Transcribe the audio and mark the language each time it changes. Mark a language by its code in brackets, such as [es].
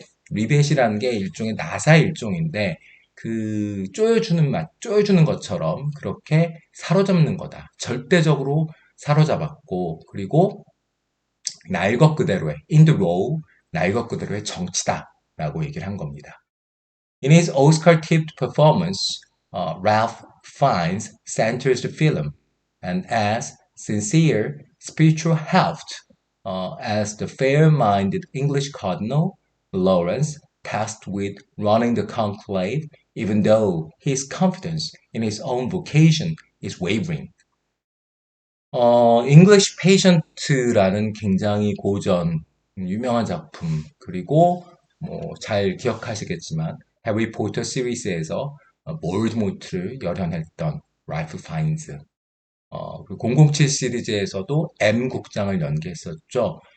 [ko] 리벳이라는 게 일종의 나사의 일종인데 그 쪼여주는 것처럼 그렇게 사로잡는 거다. 절대적으로 사로잡았고 그리고 날 것 그대로의 [en] in the role, [ko] 날 것 그대로의 정치다라고 얘기를 한 겁니다. [en] In his Oscar-tipped performance, Ralph Fiennes centers the film, and as sincere spiritual heft as the fair-minded English cardinal, Lawrence, tasked with running the conclave, even though his confidence in his own vocation is wavering. [ko] English Patient라는 굉장히 고전, 유명한 작품, 그리고 뭐 잘 기억하시겠지만 해리포터 시리즈에서 볼드모트를 열연했던 라이프 파인즈, 그리고 007 시리즈에서도 M 국장을 연기했었죠.